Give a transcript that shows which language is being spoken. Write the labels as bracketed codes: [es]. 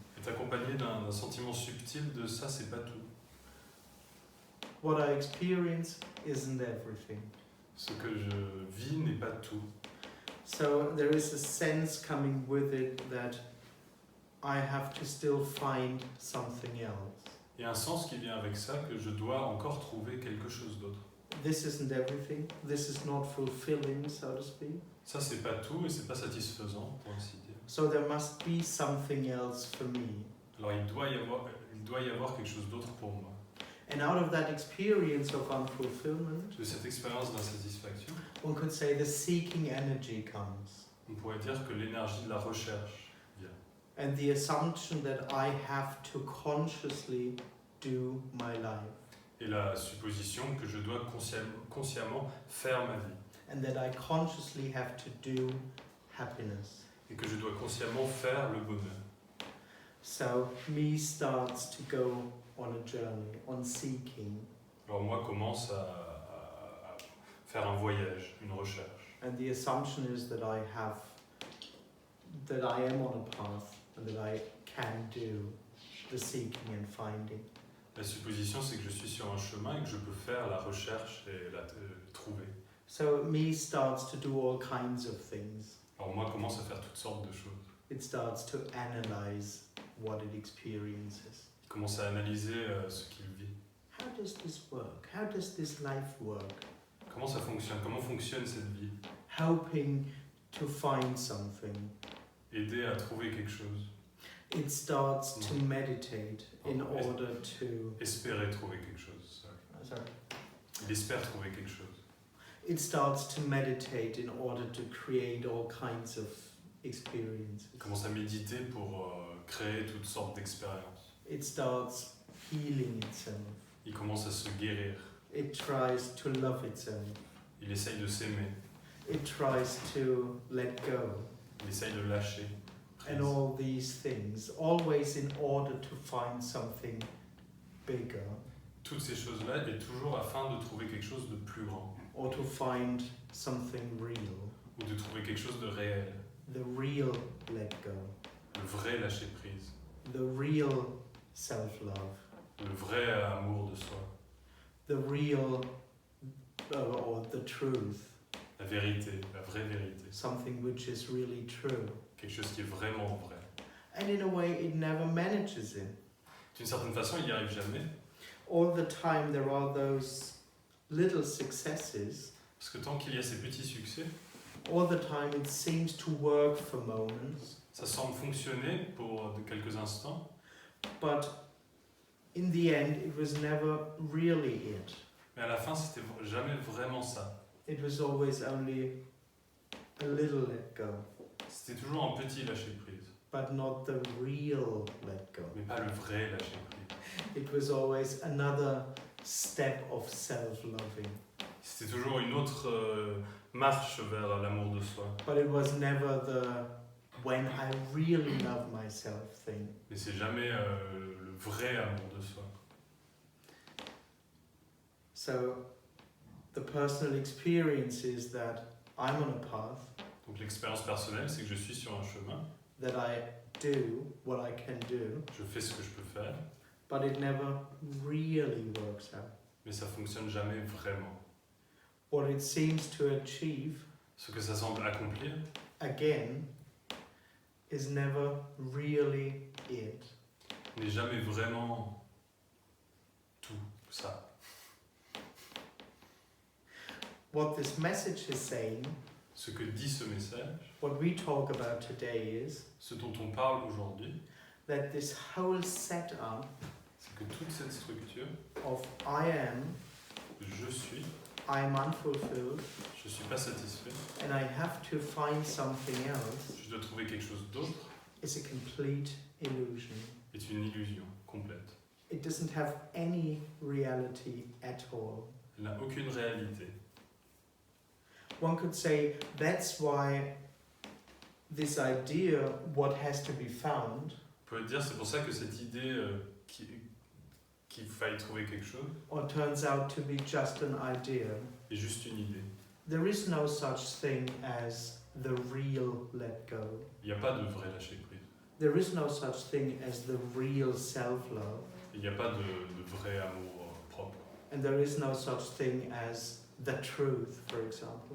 [fr] est accompagné d'un sentiment subtil de ça, c'est pas tout. [en] What I experience isn't everything. [fr] Ce que je vis n'est pas tout. [en] So there is a sense coming with it that I have to still find something else. [fr] Il y a un sens qui vient avec ça, que je dois encore trouver quelque chose d'autre. [en] This isn't everything. This is not fulfilling, so to speak. [fr] Ça, c'est pas tout et c'est pas satisfaisant, pour ainsi dire. [en] So there must be something else for me. [fr] Alors il doit y avoir quelque chose d'autre pour moi. [en] And out of that experience of unfulfillment, [fr] De cette expérience d'insatisfaction, [en] one could say the seeking energy comes. [fr] on pourrait dire que l'énergie de la recherche vient. [en] And the assumption that I have to consciously do my life. [fr] Et la supposition que je dois consciemment faire ma vie. [en] And that I consciously have to do happiness. [fr] Et que je dois consciemment faire le bonheur. [en] So me starts to go on a journey, on seeking. [fr] Alors moi commence à faire un voyage, une recherche. [en] And the assumption is that I am on a path and that I can do the seeking and finding. [fr] La supposition, c'est que je suis sur un chemin et que je peux faire la recherche et la trouver. [en] So me starts to do all kinds of things. [fr] Alors moi commence à faire toutes sortes de choses. [en] It starts to analyze what it experiences. [fr] Il commence à analyser ce qu'il vit. [en] How does this work? How does this life work? [fr] Comment ça fonctionne? Comment fonctionne cette vie? [en] Helping to find something. [fr] Aider à trouver quelque chose. [en] It starts to meditate in order to... [fr] Espérer trouver quelque chose. [en] Sorry. [fr] Il espère trouver quelque chose. [en] It starts to meditate in order to create all kinds of experiences. [fr] Il commence à méditer pour créer toutes sortes d'expériences. [en] It starts healing itself. [fr] Il commence à se guérir. [en] It tries to love itself. [fr] Il essaye de s'aimer. [en] It tries to let go. [fr] Il essaye de lâcher. [en] And all these things, always in order to find something bigger. [fr] Toutes ces choses-là, et toujours afin de trouver quelque chose de plus grand. [en] Or to find something real. [fr] Ou de trouver quelque chose de réel. [en] The real let go. [fr] Le vrai lâcher prise. [en] The real self-love. [fr] Le vrai amour de soi. [en] The real, or the truth. [fr] La vérité, la vraie vérité. [en] Something which is really true. [fr] Quelque chose qui est vraiment vrai. [en] And in a way, it never manages it. [fr] D'une certaine façon, il n'y arrive jamais. [en] All the time there are those little successes. [fr] Parce que tant qu'il y a ces petits succès, [en] All the time it seems to work for moments. [fr] ça semble fonctionner pour de quelques instants. [en] But in the end, it was never really it. [fr] Mais à la fin, c'était jamais vraiment ça. [en] It was always only a little let go, [fr] C'était toujours un petit lâcher prise, [en] but not the real let go. [fr] mais pas le vrai lâcher prise. [en] It was always another step of self-loving. [fr] C'était toujours une autre marche vers l'amour de soi. [en] But it was never the when I really love myself thing. [fr] Mais c'est jamais le vrai amour de soi. [en] So the personal experience is that I'm on a path, [fr] Donc l'expérience personnelle, c'est que je suis sur un chemin, [en] that I do what I can do, [fr] je fais ce que je peux faire, [en] but it never really works out. [fr] mais ça fonctionne jamais vraiment. [en] What it seems to achieve, [fr] Ce que ça semble accomplir, [en] again, is never really it. [fr] n'est jamais vraiment tout ça. [en] What this message is saying, [fr] Ce que dit ce message, [en] what we talk about today is [fr] ce dont on parle aujourd'hui, [en] that this whole setup [fr] c'est que toute cette structure, [en] of I am, [fr] je suis [en] unfulfilled, [fr] je suis pas satisfait, [en] and I have to find something else, [fr] je dois trouver quelque chose d'autre, [en] is a complete illusion. [fr] est une illusion complète. [en] It doesn't have any reality at all. [fr] Elle n'a aucune réalité. [en] One could say that's why this idea, what has to be found, [fr] On peut dire, c'est pour ça que cette idée qu'il faille trouver quelque chose [en] or turns out to be just an idea. [fr] est juste une idée. [en] There is no such thing as the real let go. [fr] Il n'y a pas de vrai lâcher prise. [en] There is no such thing as the real self-love. [fr] Il n'y a pas de vrai amour propre. [en] And there is no such thing as the truth, for example.